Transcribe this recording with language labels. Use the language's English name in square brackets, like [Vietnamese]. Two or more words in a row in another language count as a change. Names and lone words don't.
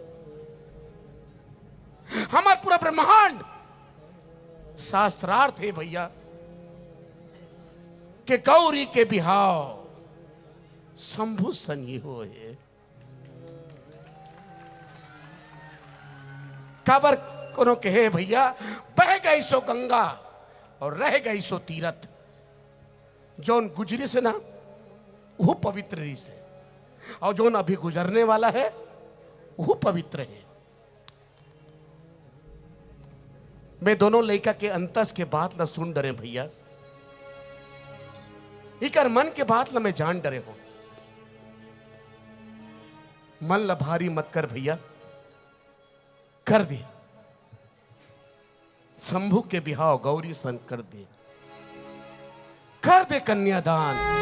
[Chhattisgarhi] हमारा पूरा ब्रह्मांड शास्त्रार्थ है भैया कि गौरी के बिहाव शंभु संगी हो है। काबर कोनो कहे भैया बह गई सो गंगा और रह गई सो तीरथ, जोन गुजरी से ना वो पवित्र रही से, और जोन अभी गुजरने वाला है वो पवित्र है। मैं दोनों लड़का के अंतस के बात ना सुन डरे भैया, इकर मन के बात ना मैं जान डरे हो। मन ला भारी मत कर भैया, कर दे शंभू के बिहाव गौरी सन कर दे कन्यादान।